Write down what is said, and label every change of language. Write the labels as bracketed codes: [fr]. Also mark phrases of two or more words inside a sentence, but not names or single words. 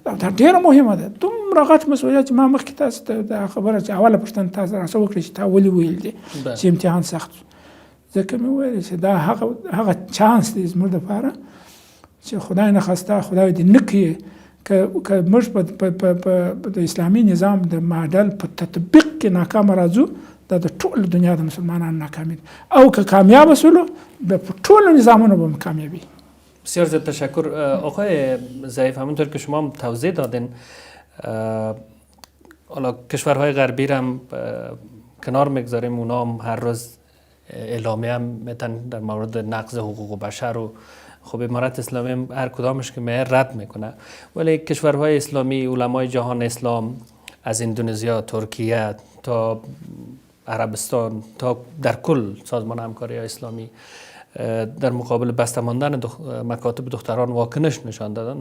[ps] دا ډېره مهمه ده، دومره غټ مسؤلیت چې ما مخکې تاسو ته دا خبره چې اوله پوښتنه تاسو راسه وکړئ چې تا ولې ویل دي چې امتحان سخت شو، ځکه مې وویل چې دا هغه چانس دی زموږ دپاره چې خدای نخواسته، خدای دې نه کړي که موږ په د اسلامي نظام د ماډل په تطبیق کې ناکامه راځو، دا د ټول دنیا د مسلمانانو ناکامي ده، او که کامیاب شولو به ټول نظامونو به کامیابی. [fa] بسیار زیاد تشکر آقای ضعیف. همونطور که شما هم توضیح دادین، حالا کشورهای غربی را هم کنار میگذاریم، اونا هم هر روز اعلامیه هم میتن در مورد نقض حقوق بشر و خب امارت اسلامی هم هر کدامش که میه رد میکنه، ولی کشورهای اسلامی، علمای جهان اسلام از اندونزیا، ترکیه تا عربستان تا در کل سازمان همکاری اسلامی در مقابل بسته ماندن مکاتب دختران واکنش نشان دادن.